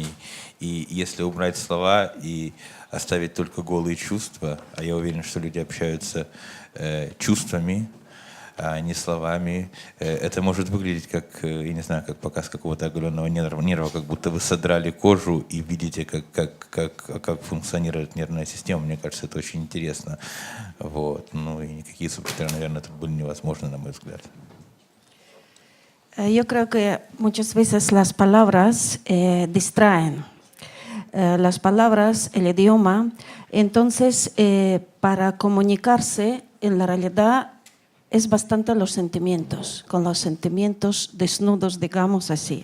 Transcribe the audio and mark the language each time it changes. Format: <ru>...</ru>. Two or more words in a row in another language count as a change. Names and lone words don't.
<ru>И если убрать слова и оставить только голые чувства, а я уверен, что люди общаются чувствами, а не словами, это может выглядеть как, я не знаю, как показ какого-то оголенного нерва, как будто вы содрали кожу и видите, как функционирует нервная система. Мне кажется, это очень интересно. Вот. Ну и никакие субтитры, наверное, это были невозможны, на мой взгляд.</ru> <es>Yo creo que muchas veces las palabras distraen. Las palabras, el idioma. Entonces, para comunicarse, en la realidad, es bastante los sentimientos, con los sentimientos desnudos, digamos así.</es>